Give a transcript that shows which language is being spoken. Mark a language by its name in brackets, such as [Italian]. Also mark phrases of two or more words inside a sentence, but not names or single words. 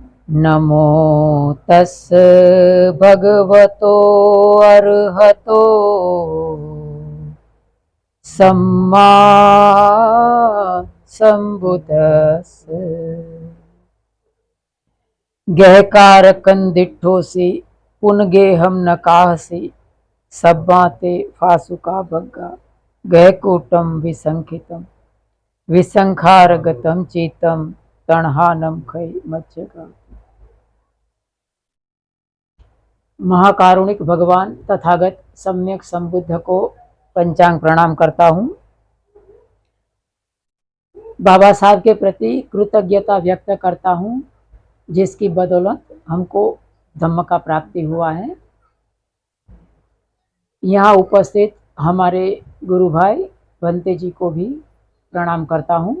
[Pali] नमो तस् भगवतो अर्हतो सम्मा संबुद्धस्। गहकार कंदिठोसी पुनगेहम नकाहसी सब्बाते फासुका भग्गा गहकूटम विसंखितम विसंखारगतम चीतम तणहानम खै मज्जगा। [Hindi] महाकारुणिक भगवान तथागत सम्यक संबुद्ध को पंचांग प्रणाम करता हूँ। बाबा साहब के प्रति कृतज्ञता व्यक्त करता हूँ, जिसकी बदौलत हमको धम्म का प्राप्ति हुआ है। यहाँ उपस्थित हमारे गुरु भाई बंते जी को भी प्रणाम करता हूँ।